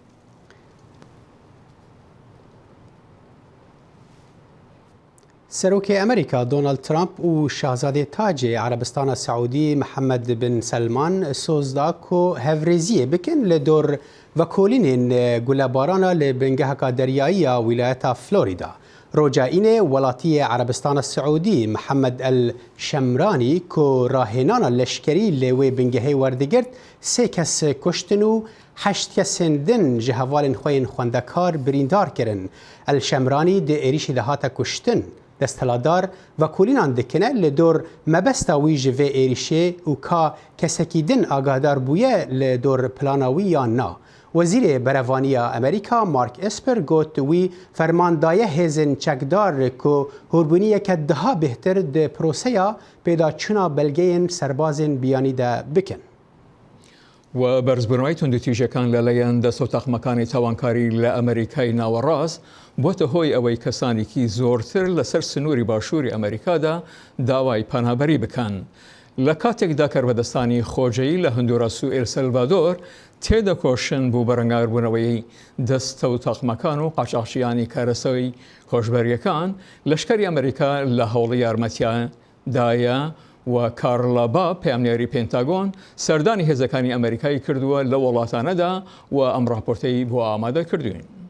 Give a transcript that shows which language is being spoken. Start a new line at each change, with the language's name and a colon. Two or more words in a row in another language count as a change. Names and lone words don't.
Kurdish: سەرۆکی ئەمریکا دۆنالد ترامپ و شاهزادەی تاجێ عەرەبستانە سەعودی محەممەد بن سەلمان سۆزدا کۆ هەڤرێزیە بکن لە دۆر ڤەکۆلینên گولەبارانە لە بنگەهەکە دەریاییە ویلایەتە فلۆریدا. ڕۆجائینێ وڵاتیە عەرەبستانە سەعودی محەممەد ئەل-شەمرانی کۆ ڕاهێنانە لەشکەری لێوێ بنگەهەی وەردەگرت 3 کەس کوشتن و 8 کەسên din ji hevalên xwe yên xwendekar birîndar kirin. ئەل-شەمرانی di êrişî de hate kuştin. دەستهەلادار ڤەکۆلینان dikine li dor mebesta wî ji vê êrişê û ka kesekî din agahdar bûye li dor plana wî yan na. Wezîrê Berevaniya Amerîka Mark Esper got wî fermandaye hêzên çekdar ku hûrbûniyeke daha bêhtir di proseya pêdaçûna belgeyên serbazên biyanî de bikin.
Central Kurdish: و بەرزبوونەوەی توندوتیژەکان لەلایەن دەسەوتاقمەکانی تاوانکاری لە ئەمریکای ناوەڕاست بۆتە هۆی ئەوەی کەسانێکی زۆرتر لەسەر سنووری باشووری ئەمریکادا داوای پەنابەری بکەن. لە کاتێکدا کاربەدەستانی خۆجەیی لە هەندوراس و ئێلسەلڤادۆر تێدەکۆشن بۆ بەرەنگاربوونەوەی دەستەوتاقمەکان و قاچاقچیانی کارەسەوی هۆشبەریەکان لەشکری ئەمریکا لە هەوڵی یارمەتیادایە و کارلا با پەیامنێری پێنتاگۆن سەردانی هێزەکانی ئەمریکای کردووە لە وڵاتانەدا و ئەم راپۆرتەی بۆ ئامادە کردوین.